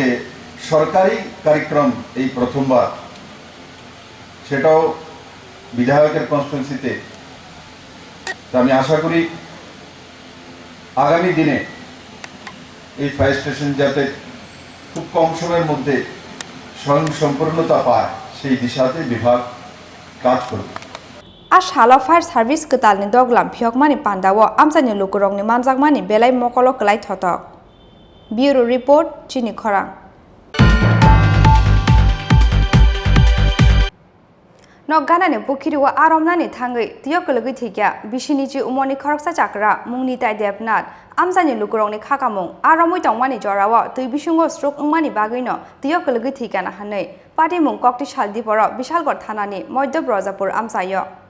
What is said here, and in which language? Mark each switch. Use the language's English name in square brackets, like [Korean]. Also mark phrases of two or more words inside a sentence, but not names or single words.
[Bangla] সরকারি কার্যক্রম এই প্রথমবার সেটাও বিধায়কের কনস্টিটুয়েন্সিতে আমি আশা করি আগামী দিনে এই [English] fire station [Bangla] যাতে খুব কম সময়ের মধ্যে স্বয়ংসম্পূর্ণতা পায় সেই দিশাতে বিভাগ কাজ করবে [Kok Borok] आ शाला [English] fire service [Kok Borok] कतालनि दगलाम फियकमानि पान्दाव आमसानि लुकुरंनि मानजाकमानि बेलाय मकलो कलाय थतक [English] bureau report [Kok Borok] चिनी खरां नगानानि बुखिरिवा आरमनानि थाङै तियो कलगै थैया बिसिनिजि उमनि खरकसा चाकरा मुंनि ताय देबनाथ आमसानि लुकुरंनि खाकामुं आरमै तंमानि जराव तै बिसुंगो स्ट्रोक उंमानि बागैनो तियो कलगै थैगाना हानै पाटिमुं कक्ति सालदिपर बिशालगढ़ थानानि मध्य ब्रजापुर आमसायो